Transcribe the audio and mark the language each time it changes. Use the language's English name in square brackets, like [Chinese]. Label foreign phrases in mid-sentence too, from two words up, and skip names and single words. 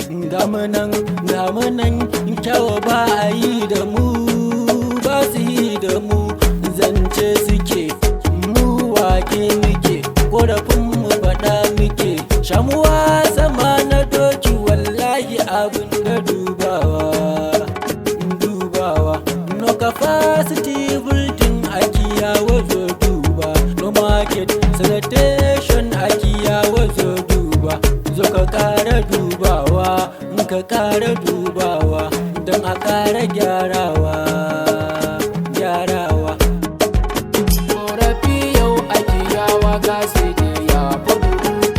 [Hausa] Ga mu nan, ga mu nan, kyawa ba a yi da mu, ba su yi da mu. Zance suke, mu wake muke, korafin mu faɗa muke. Shamuwa sama na doki wallahi abin da dubawa, dubawa. [English] No capacity building [Hausa] a kiyawa zo duba. [English] No market sanitation [Hausa] a kiyawa zo duba. Zo ka ƙara dubawa, in ka ƙara dubawa, don a ƙara gyarawa, gyarawa. Korafi yau a kiyawa ga sai dai ya fi dubu.